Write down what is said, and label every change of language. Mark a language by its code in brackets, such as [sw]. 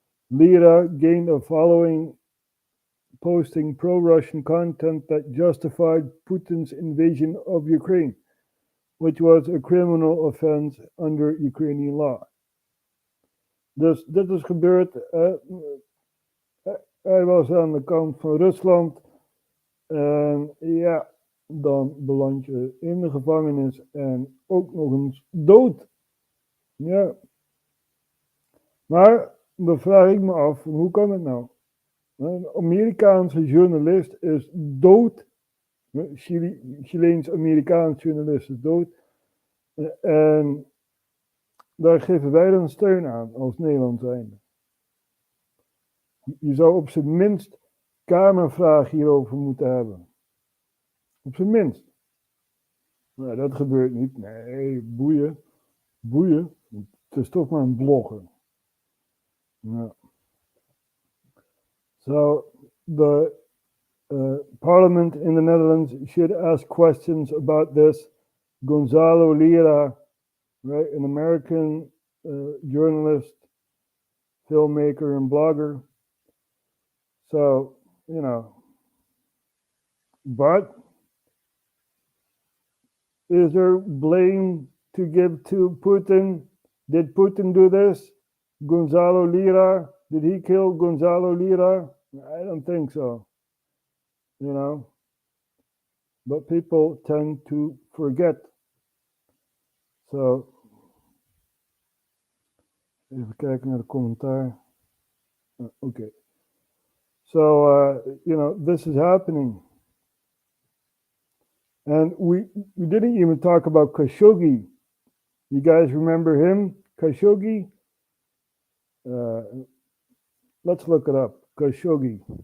[en] Lira gained a following posting pro-Russian content that justified Putin's invasion of Ukraine, which was a criminal offense under Ukrainian law. [nl] Dus dit is gebeurd. Hij was aan de kant van Rusland. Ja, dan beland je in de gevangenis en ook nog eens dood. Ja. Maar dan vraag ik me af, hoe kan het nou? Een Amerikaanse journalist is dood. Chileens-Amerikaans journalist is dood. En daar geven wij dan steun aan als Nederland zijnde. Je zou op zijn minst Kamervraag hierover moeten hebben. Op zijn minst. Nou, dat gebeurt niet. Nee, boeien. Boeien. Het is toch maar een blogger. Nou. [en] So, the parliament in the Netherlands should ask questions about this. Gonzalo Lira, right, an American journalist, filmmaker, and blogger. So, you know, but is there blame to give to Putin? Did Putin do this? Gonzalo Lira, did he kill Gonzalo Lira? I don't think so. You know, but people tend to forget. [nl] So, even kijken naar de commentaar. [en] Okay. So, you know, this is happening. And we didn't even talk about Khashoggi. You guys remember him? Khashoggi? Let's look it up. Khashoggi.